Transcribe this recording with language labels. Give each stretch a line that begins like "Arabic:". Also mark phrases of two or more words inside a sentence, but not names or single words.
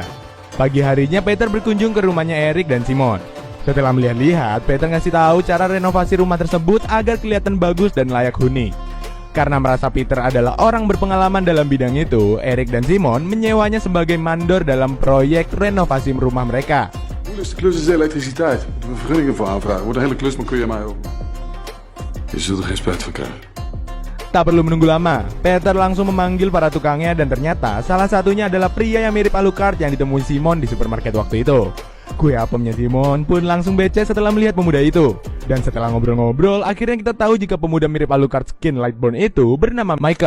Indonesian: Pagi harinya Peter berkunjung ke rumahnya Eric dan Simon. Setelah melihat-lihat, Peter ngasih tahu cara renovasi rumah tersebut agar kelihatan bagus dan layak huni. Karena merasa Peter adalah orang berpengalaman dalam bidang itu, Eric dan Simon menyewanya sebagai mandor dalam proyek renovasi rumah mereka.
Dutch: Moeilijkste klus is de elektriciteit. Moeten we vergunningen voor aanvragen. Wordt een hele klus, maar kun je mij ook. Je zult er geen spijt van krijgen.
Indonesian: Tak perlu menunggu lama, Peter langsung memanggil para tukangnya dan ternyata salah satunya adalah pria yang mirip Alucard yang ditemui Simon di supermarket waktu itu. Kue apemnya Simon pun langsung becek setelah melihat pemuda itu. Dan setelah ngobrol-ngobrol, akhirnya kita tahu jika pemuda mirip Alucard skin Lightborn itu bernama Michael.